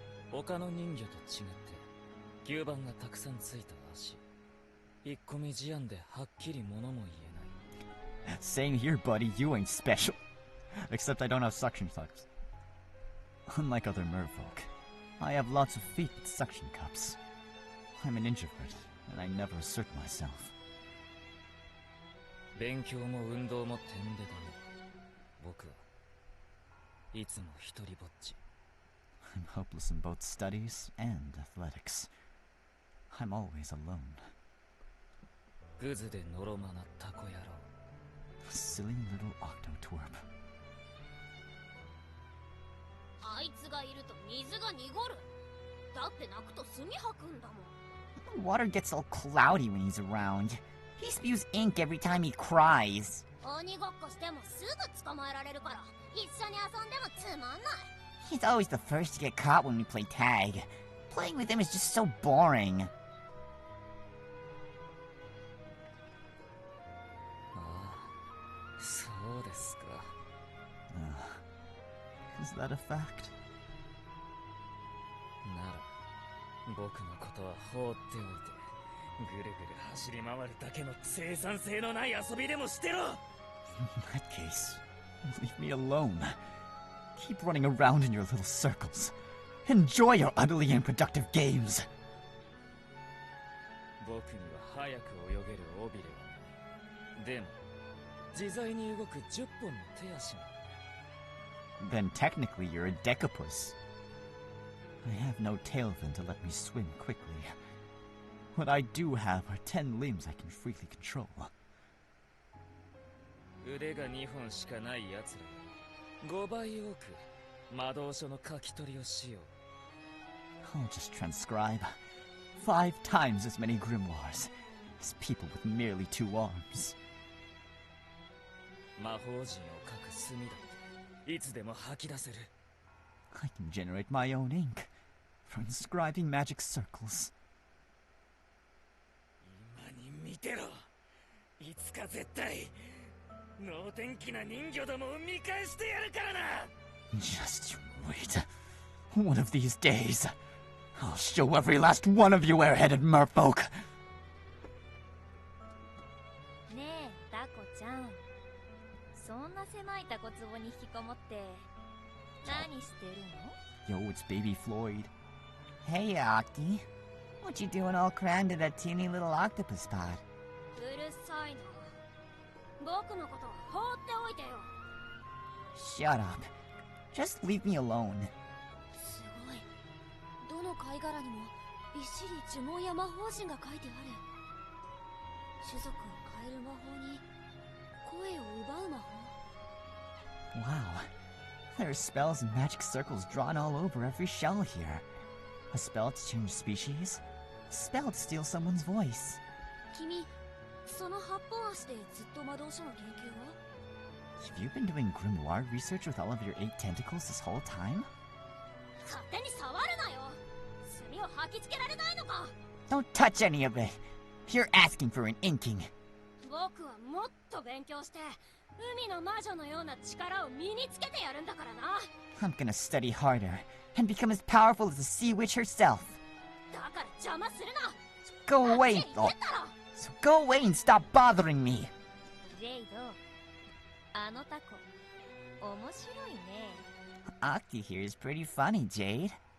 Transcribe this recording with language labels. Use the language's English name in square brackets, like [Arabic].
[Japanese] 他の人魚と違って吸盤がたくさんついた足。引っ込み思案ではっきり物も言えない。 [English] Same here, buddy. You ain't special. Except I don't have suction cups. Unlike other merfolk, I have lots of feet with suction cups. I'm an introvert, and I never assert myself. [Japanese] 勉強も運動も点でダメ。僕はいつも一人ぼっち。 [English] I'm hopeless in both studies and athletics. I'm always alone. [Japanese] グズでのろまなタコ野郎。 [English] Silly little octotwerp. [Japanese] あいつがいると水が濁る。だって泣くと墨吐くんだもん。 [English] Water gets all cloudy when he's around. He spews ink every time he cries. [Japanese] 鬼ごっこしてもすぐ捕まえられるから一緒に遊んでもつまんない。 [English] He's always the first to get caught when we play tag. Playing with him is just so boring. [Japanese] ああ、そうですか。 [English] Is that a fact? [Japanese] なら僕のことは放っておいてぐるぐる走り回るだけの生産性のない遊びでもしてろ。 [English] In that case, leave me alone. Keep running around in your little circles. Enjoy your utterly unproductive games. [Japanese] 僕には早く泳げる尾びれはない。でも自在に動く10本の手足が。 [English] Then technically you're a decapus. I have no tail fin to let me swim quickly. What I do have are 10 limbs I can freely control. [Japanese] 腕が2本しかない奴ら5倍多く魔導書の書き取りをしよう。 [English] I'll just transcribe 5 times as many grimoires as people with merely 2 arms. [Japanese] 魔法陣を書く墨だっていつでも吐き出せる。 [English] I can generate my own ink for inscribing magic circles. [Japanese] 今に見てろ。いつか絶対能天気な人魚どもを見返してやるからな。 [English] Just you wait. One of these days, I'll show every last one of you airheaded merfolk. [Japanese] ねえタコちゃん、そんな狭いタコ壺に引きこもって何してるの？ [English] Yo, it's baby Floyd. Hey, Octi. What you doing all crammed in that teeny little octopus pod? [Japanese] うるさいな。僕のこと放っておいてよ。 [English] Shut up. Just leave me alone. [Japanese] すごい。どの貝殻にもびっしり呪文や魔法陣が書いてある。種族を変える魔法に声を奪う魔法。 [English] Wow. There are spells and magic circles drawn all over every shell here. A spell to change species. A spell to steal someone's voice. [Japanese] 君、その8本足でずっと魔導書の研究を？ [English] Have you been doing grimoire research with all of your 8 tentacles this whole time? [Japanese] 勝手に触るなよ。墨を吐きつけられないのか。 [English] Don't touch any of it. You're asking for an inking. [Japanese] 僕はもっと勉強して海の魔女のような力を身につけてやるんだからな。 [English] I'm gonna study harder and become as powerful as the sea witch herself. [Japanese] だから邪魔するな。 [English] Go away, though. So go away and stop bothering me. [Japanese] ジェイド、あのタコ面白いね。 [English] Octi here is pretty funny, Jade.